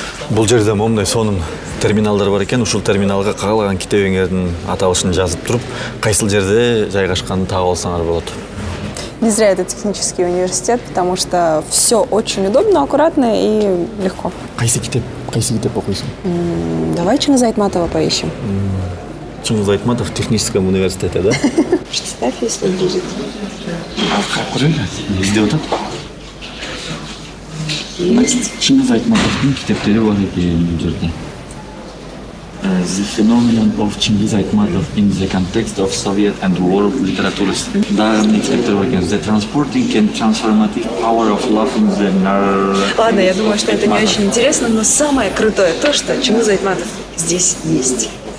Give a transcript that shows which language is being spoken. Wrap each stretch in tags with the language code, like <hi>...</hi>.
<ky>Бул жерде момундай сонун терминалдар бар экен. Ушул терминалга каалаган китебиңердин аталышын жазып туруп, кайсыл жерде жайгашканын таап алсаңар болот.</ky> <ru>Не зря это технический университет, потому что все очень удобно, аккуратно и легко.</ru> <ky>Кайсы китеп окуйсуң?</ky> <ru>Давай Чингиза Айтматова поищем. Чингиз Айтматов в техническом университете, да? Представь, если будет.</ru> <ky>Бизде отат?</ky> <ru>Есть.</ru> <ky>Чингиз Айтматовдун китептери бар экен бул жерде.</ky> <en>The phenomenon of Chingiz Aytmatov in the context of Soviet and world literature.</en> <ky>Дагы китептер бар экен.</ky> <en>The transporting and transformative power of love in the narrative.</en> <ru>Ладно, я думаю, что это не очень интересно, но самое крутое то, что Чингиз Айтматов здесь есть.</ru>